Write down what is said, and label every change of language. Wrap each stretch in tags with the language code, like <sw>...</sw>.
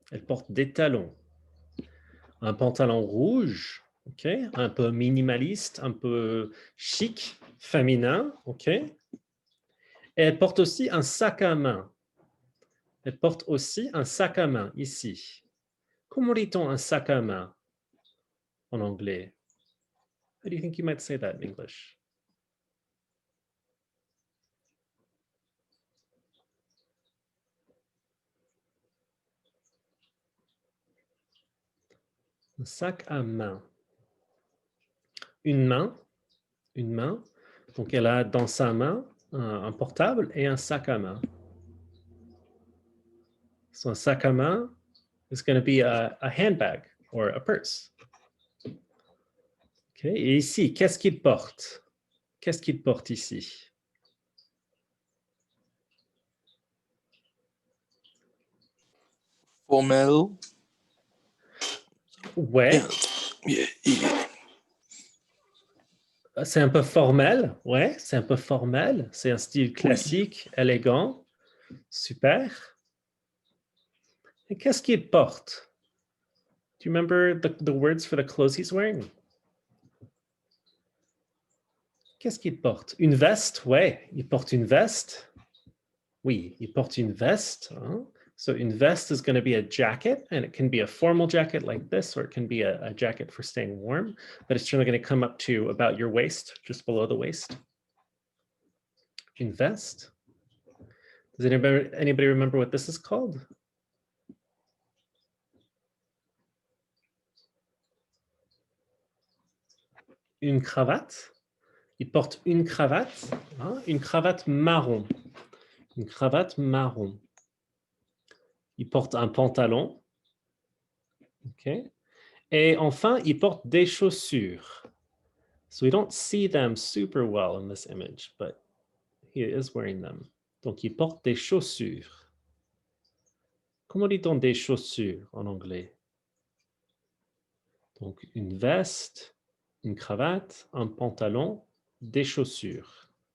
<fr>Elle porte des talons. Un pantalon rouge, ok, un peu minimaliste, un peu chic, féminin, ok. Et elle porte aussi un sac à main. Elle porte aussi un sac à main ici. Comment dit-on un sac à main en anglais?</fr> <en>How do you think you might say that in English?</en> <fr>Un sac à main. Une main. Donc, elle a dans sa main un portable et un sac à main.</fr> <en>So, un sac à main is going to be a handbag or a purse.</en> <fr>Okay. Et ici, qu'est-ce qu'il porte? Qu'est-ce qu'il porte ici? Formel. Ouais.</fr> <en>Yeah.</en> <fr>C'est un peu formel. Ouais, c'est un peu formel. C'est un style classique, élégant. Super. Et qu'est-ce qu'il porte?</fr> <en>Do you remember the words for the clothes he's wearing?</en> <fr>Qu'est-ce qu'il porte? Une veste? Ouais, il porte une veste. Oui, il porte une veste. Hein?</fr> <en>So une veste is going to be a jacket, and it can be a formal jacket like this, or it can be a jacket for staying warm, but it's generally going to come up to about your waist, just below the waist. Une veste. Does anybody remember what this is called?</en> <fr>Une cravate. Il porte une cravate, hein? Une cravate marron. Une cravate marron. Il porte un pantalon. OK. Et enfin, il porte des chaussures.</fr> <en>So we don't see them super well in this image, but he is wearing them.</en> <fr>Donc, il porte des chaussures. Comment dit-on des chaussures en anglais? Donc, une veste, une cravate, un pantalon, des chaussures.</fr>